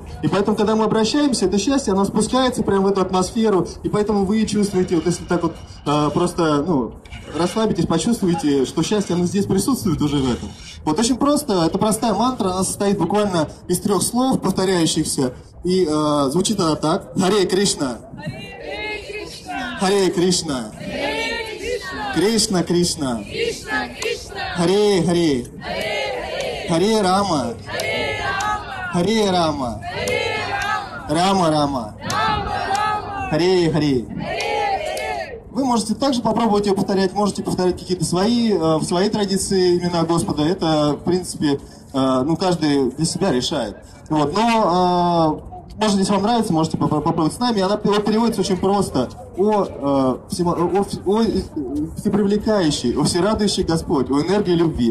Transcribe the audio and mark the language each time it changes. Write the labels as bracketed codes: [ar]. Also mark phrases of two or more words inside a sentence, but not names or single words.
[ru] И поэтому, когда мы обращаемся, это счастье, оно спускается прямо в эту атмосферу. И поэтому вы чувствуете, вот если так вот просто, расслабитесь, почувствуйте, что счастье, оно здесь присутствует уже в этом. Вот очень просто, это простая мантра, она состоит буквально из 3 слов, повторяющихся, и звучит она так. Харе Кришна. Харе Кришна. Кришна Кришна. Харе Харе. Харе Рама. Харе Рама. Рама Рама. Харе Харе. Вы можете также попробовать ее повторять, можете повторять какие-то свои, в своей традиции имена Господа. Это, в принципе, каждый для себя решает. Вот. Но, может, если вам нравится, можете попробовать с нами. Она переводится очень просто. О всепривлекающий, о всерадующий Господь, о энергии любви.